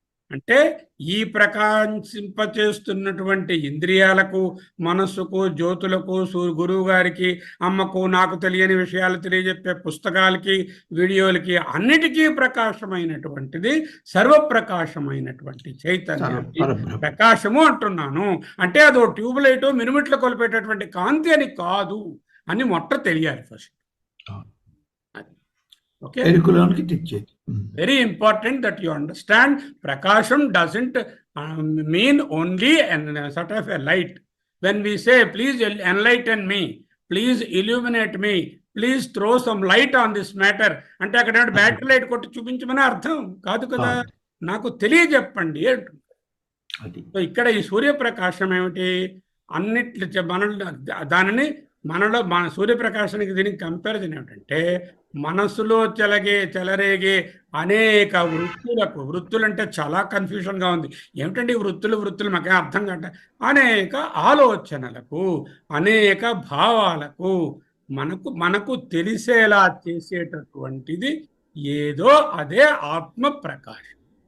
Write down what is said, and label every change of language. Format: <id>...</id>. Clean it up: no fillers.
<te>అంటే ఈ ప్రకాశింపచేస్తున్నటువంటి ఇంద్రియాలకు, మనస్సుకు, జ్యోతులకు, గురువు గారికి, అమ్మకు, నాకు తెలియని విషయాలు తెలియజెప్పే పుస్తకాలకి, వీడియోలకి అన్నిటికీ ప్రకాశమైనటువంటిది సర్వప్రకాశమైనటువంటి చైతన్యాన్ని పరబ్రహ్మ. ప్రకాశము అంటున్నాను. అంటే అదో ట్యూబ్ లైట్ మిరుమిట్లు కొలిపేటటువంటి కాంతి అని కాదు అని మొట్ట తెలియాలి ఫస్ట్. ఓకే, ఎరుకులోనికి తెచ్చేది.</te> <en>very important that you understand prakasham doesn't mean only a sort of a light. When we say please enlighten me, please illuminate me, please throw some light on this matter</en> <te>అంటే అక్కడ battery light కొట్టి చూపించమని అర్థం కాదు కదా, నాకు తెలియజెప్పండి అంటుంది. So ఇక్కడ ఈ సూర్యప్రకాశం ఏమిటి, అన్నిట్లు దానిని మనలో మన సూర్యప్రకాశానికి దీనికి కంపారిజన్ ఏమిటంటే మనసులో చెలరేగే అనేక వృత్తులు అంటే చాలా కన్ఫ్యూషన్గా ఉంది. ఏమిటండి వృత్తులు మాకేం అర్థం కాట. అనేక ఆలోచనలకు, అనేక భావాలకు మనకు తెలిసేలా చేసేటటువంటిది ఏదో అదే ఆత్మ ప్రకాశం.</te>